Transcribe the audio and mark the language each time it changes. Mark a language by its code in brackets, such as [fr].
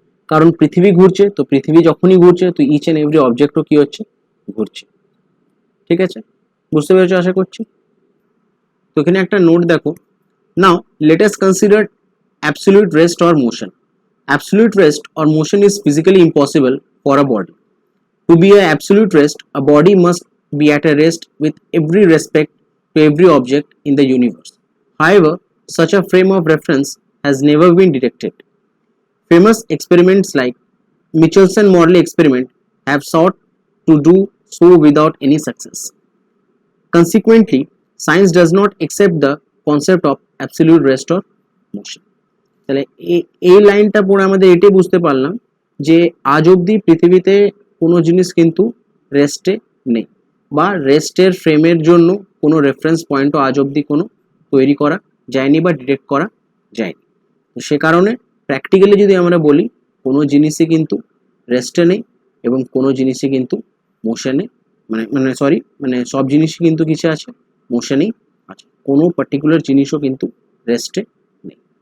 [bn] কারণ পৃথিবী ঘুরছে, তো পৃথিবী যখনই ঘুরছে তো [en] each and every অবজেক্টও [bn] কী হচ্ছে ঘুরছে, ঠিক আছে? বুঝতে পেরেছো আশা করছি। তো এখানে একটা নোট দেখো, [en] Now let us consider absolute rest or motion. Absolute rest or motion is physically impossible for a body. To be an absolute rest, a body must be at a rest with every respect to every object in the universe. However, such a frame of reference has never been detected. Famous experiments like Michelson-Morley experiment have sought to do so without any success. Consequently, science does not accept the concept of absolute rest or motion. [bn] তাহলে এই লাইনটা পড়ে আমাদের এটাই বুঝতে পারলাম যে আজ অবধি পৃথিবীতে কোনো জিনিস কিন্তু রেস্টে নেই, বা রেস্টের ফ্রেমের জন্য কোনো রেফারেন্স পয়েন্টও আজ অবধি কোনো তৈরি করা যায়নি বা ডিটেক্ট করা যায়নি। তো সে কারণে প্র্যাকটিক্যালি যদি আমরা বলি কোনো জিনিসই কিন্তু রেস্টে নেই এবং কোনো জিনিসই কিন্তু মোশনে মানে সব জিনিসই কিন্তু কিসে আছে মোশনেই আছে, কোনো পার্টিকুলার জিনিসও কিন্তু রেস্টে নেই।